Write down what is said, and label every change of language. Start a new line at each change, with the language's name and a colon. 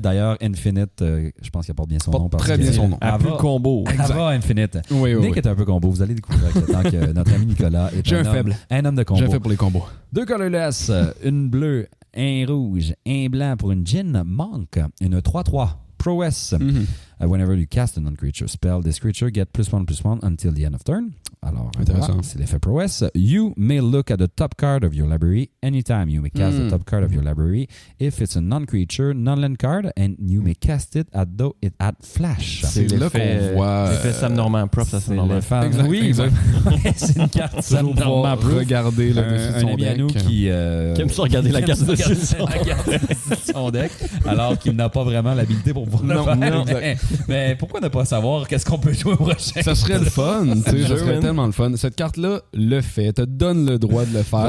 French: D'ailleurs, Infinite, je pense qu'il porte bien son nom. Très bien son nom. Un peu combo. Ava Infinite. Nick est un peu combo. Vous allez découvrir avec le temps que notre ami Nicolas est un homme de combo. J'ai un fait pour les combos. 2 colorless, une bleue, un rouge, un blanc pour une Djinn Monk, une 3-3 Prowess.
English: Whenever you cast a non-creature spell, this creature gets +1/+1 until the end of turn.
French: Alors, voilà, c'est l'effet Prowess.
English: You may look at the top card of your library anytime. You may cast the top card of your library if it's a non-creature, non-land card, and you may cast it though it had flash.
French: C'est là qu'on voit... L'effet Sam Norman, props à Sam Norman. Exact. C'est une carte Sam Norman. Regarder le dessus de son ami deck. à nous qui aime ça regarder la carte dessus de son deck, alors qu'il n'a pas vraiment l'habilité pour pouvoir le faire. Exact. Mais pourquoi ne pas savoir qu'est-ce qu'on peut jouer au prochain? Ça serait le fun, tu sais, ça serait tellement le fun. Cette carte-là le fait, te donne le droit de le faire.